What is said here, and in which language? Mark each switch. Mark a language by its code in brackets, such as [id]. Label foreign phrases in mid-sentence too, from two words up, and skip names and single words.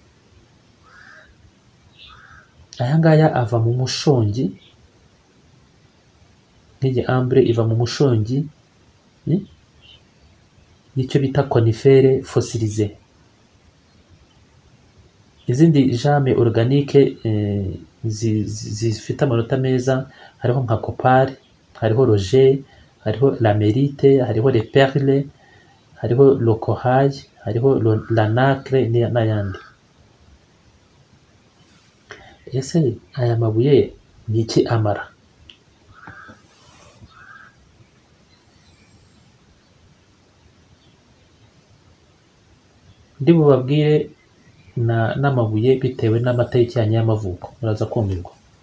[rw] Aya ngaya ava mu mushongi, nk'iyi ambre iva mu mushongi y'icyo bita [fr] conifere fossilize. [rw] Izindi [fr] jame organique [rw] zifite amanota meza hariho nka copal, hariho roger, hariho lamerite, hariho [fr] le perle, [rw] hariho [fr] le corail, [rw] hariho [fr] la nacre [rw] n'ayandi. Ese aya mabuye ni iki amara? Ndi bubabwire n'amabuye bitewe n'amatariki yanyu y'amavuko, muraza kumirwa.